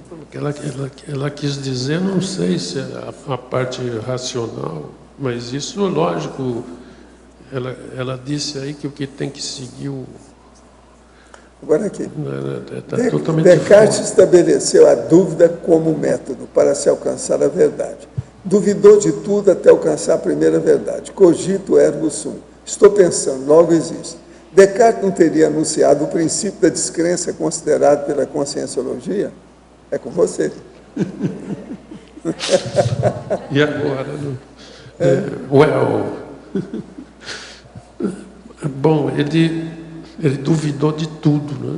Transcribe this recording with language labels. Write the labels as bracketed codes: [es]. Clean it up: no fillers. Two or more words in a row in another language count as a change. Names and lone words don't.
[pt] Ela quis dizer, não sei se é a parte racional, mas isso, lógico, ela disse aí que o que tem que seguir o... Agora aqui, Tá totalmente Descartes fora. estabeleceu a dúvida como método para se alcançar a verdade. Duvidou de tudo até alcançar a primeira verdade. [la] Cogito ergo sum. [pt] Estou pensando, logo existe. Descartes não teria anunciado o princípio da descrença considerado pela conscienciologia? É com você. E agora? Bom, ele duvidou de tudo, né?